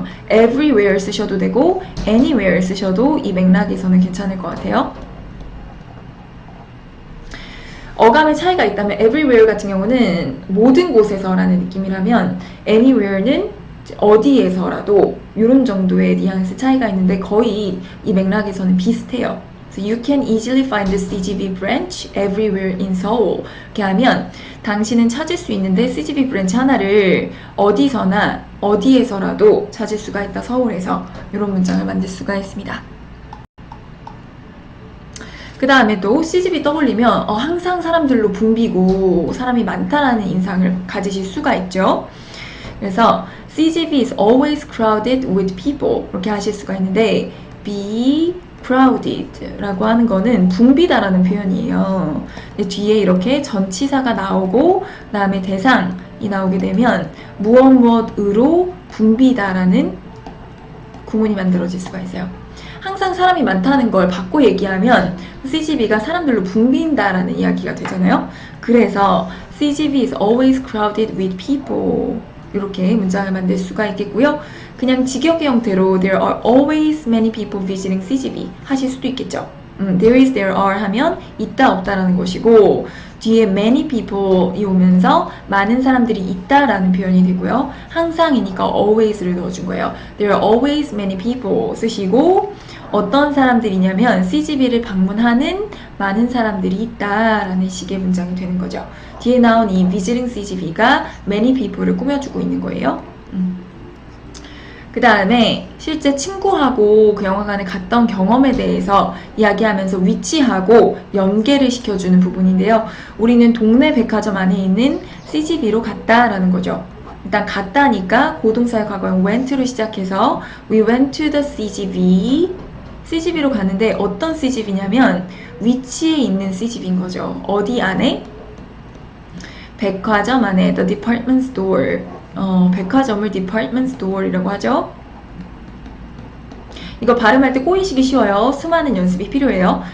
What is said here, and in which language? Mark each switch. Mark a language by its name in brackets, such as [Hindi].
[Korean] everywhere 쓰셔도 되고 anywhere 쓰셔도 이 맥락에서는 괜찮을 것 같아요. 어감의 차이가 있다면 everywhere 같은 경우는 모든 곳에서라는 느낌이라면 anywhere는 어디에서라도 이런 정도의 뉘앙스 차이가 있는데 거의 이 맥락에서는 비슷해요. [English] So you can easily find the CGV branch everywhere in Seoul. [Korean] 이렇게 하면 당신은 찾을 수 있는데 CGV 브랜치 하나를 어디서나 어디에서라도 찾을 수가 있다, 서울에서. 이런 문장을 만들 수가 있습니다. 그 다음에 또 CGV 떠올리면 항상 사람들로 붐비고 사람이 많다라는 인상을 가지실 수가 있죠. 그래서 [English] CGV is always crowded with people [Korean] 이렇게 하실 수가 있는데 [English] be crowded [Korean] 라고 하는 거는 붐비다라는 표현이에요. 뒤에 이렇게 전치사가 나오고 그 다음에 대상이 나오게 되면 무엇으로 붐비다라는 구문이 만들어질 수가 있어요. 항상 사람이 많다는 걸 바꿔 얘기하면 CGV가 사람들로 붐빈다라는 이야기가 되잖아요. 그래서 [English] CGV is always crowded with people [Korean] 이렇게 문장을 만들 수가 있겠고요. 그냥 직역의 형태로 [English] there are always many people visiting CGV [Korean] 하실 수도 있겠죠. [English] there is, there are [Korean] 하면 있다 없다라는 것이고 뒤에 [English] many people [Korean] 이 오면서 많은 사람들이 있다라는 표현이 되고요. 항상이니까 always를 넣어준 거예요. [English] There are always many people [Korean] 쓰시고 어떤 사람들이냐면 CGV를 방문하는 많은 사람들이 있다라는 식의 문장이 되는 거죠. 뒤에 나온 이 [English] visiting CGV [Korean] 가 [English] many people [Korean] 를 꾸며주고 있는 거예요. 그 다음에 실제 친구하고 그 영화관에 갔던 경험에 대해서 이야기하면서 위치하고 연계를 시켜주는 부분인데요. 우리는 동네 백화점 안에 있는 CGV로 갔다라는 거죠. 일단 갔다니까 고동사의 과거형 went로 시작해서 [English] we went to the CGV, [Korean] CGV로 갔는데 어떤 CGV냐면 위치에 있는 CGV인 거죠. 어디 안에? 백화점 안에 [English] the department store. [Korean] 백화점을 [English] department store [Korean] 이라고 하죠. 이거 발음할 때 꼬이시기 쉬워요. 수많은 연습이 필요해요.